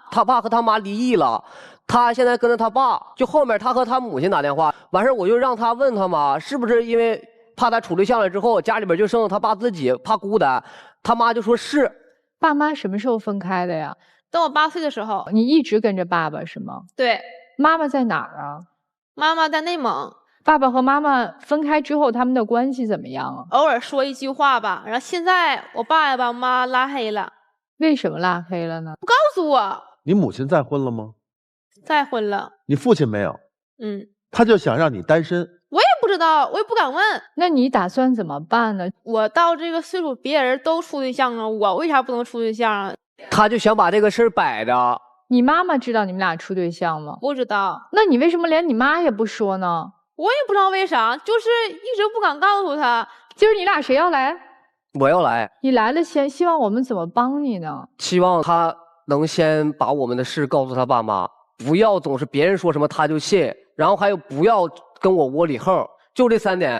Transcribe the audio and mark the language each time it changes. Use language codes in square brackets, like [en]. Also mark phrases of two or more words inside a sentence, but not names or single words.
[zh] 他爸和他媽離異了，他現在跟着他爸，就後面他和他母親打電話，完事我就讓他問他媽是不是因為怕他處對象了之後，家裡邊就剩他爸自己，怕孤單。他媽就說是。爸媽什麼時候分開的呀？等我8歲的時候。你一直跟着爸爸是嗎？對。媽媽在哪兒啊？媽媽在內蒙。爸爸和媽媽分開之後，他們的關係怎麼樣啊？偶爾說一句話吧。然後現在我爸也把我媽拉黑了。為什麼拉黑了呢？不告訴我。你母親再婚了嗎？再婚了。你父親沒有？他就想讓你單身。我也不知道，我也不敢問。那你打算怎麼辦呢？我到這個歲數，別人都處對象了，我為啥不能處對象啊？他就想把這個事兒擺着。你媽媽知道你們倆處對象嗎？不知道。那你為什麼連你媽也不說呢？我也不知道為啥，就是一直不敢告訴他。今兒你倆誰要來？我要來。你來了先，希望我們怎麼幫你呢？希望他能先把我們的事告訴他爸媽，不要總是別人說什麼他就信，然後還有不要跟我窩裡橫，就這3點。